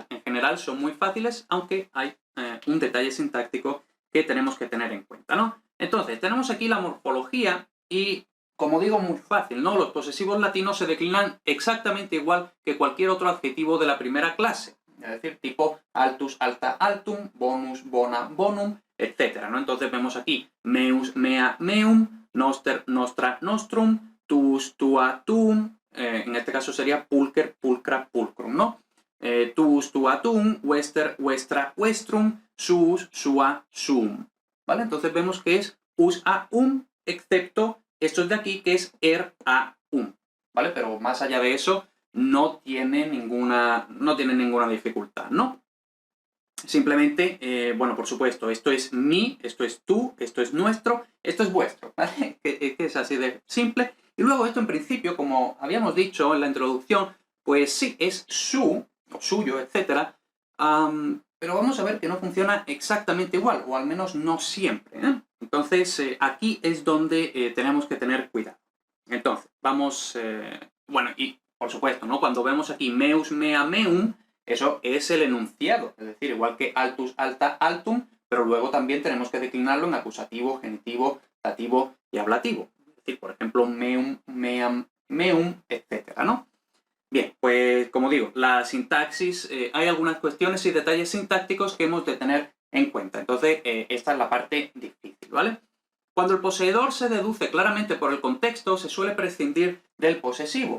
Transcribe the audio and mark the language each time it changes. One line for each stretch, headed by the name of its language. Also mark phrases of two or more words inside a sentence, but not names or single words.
Spanish: En general son muy fáciles, aunque hay un detalle sintáctico que tenemos que tener en cuenta, ¿no? Entonces, tenemos aquí la morfología y, como digo, muy fácil, ¿no? Los posesivos latinos se declinan exactamente igual que cualquier otro adjetivo de la primera clase. Es decir, tipo
Latin: altus, alta, altum, bonus, bona, bonum,
Spanish: etc., ¿no? Entonces vemos aquí
Latin: meus, mea, meum, noster, nostra, nostrum, tuus, tua, tuum,
Spanish: en este caso sería
Latin: pulcher, pulcra, pulcrum,
Spanish: ¿no?
Latin: Tuus, tua, tuum, wester, westra, westrum, suus, sua, sum.
Spanish: ¿Vale? Entonces vemos que es us, a, excepto estos de aquí, que es a, ¿vale? Pero más allá de eso, no tiene ninguna dificultad, ¿no? Simplemente, bueno, por supuesto, esto es mi, esto es tú, esto es nuestro, esto es vuestro, ¿vale? Que es así de simple. Y luego esto, en principio, como habíamos dicho en la introducción, pues sí, es su, o suyo, etc. Pero vamos a ver que no funciona exactamente igual, o al menos no siempre, ¿eh? Entonces, aquí es donde tenemos que tener cuidado. Entonces, vamos... bueno, y por supuesto, ¿no? Cuando vemos aquí
Latin: meus, mea, meum,
Spanish: eso es el enunciado, es decir, igual que
Latin: altus, alta, altum,
Spanish: pero luego también tenemos que declinarlo en acusativo, genitivo, dativo y ablativo. Es decir, por ejemplo,
Latin: meum, meam, meum,
Spanish: etcétera, ¿no? Bien, pues como digo, la sintaxis, hay algunas cuestiones y detalles sintácticos que hemos de tener en cuenta. Entonces, esta es la parte difícil, ¿vale? Cuando el poseedor se deduce claramente por el contexto, se suele prescindir del posesivo.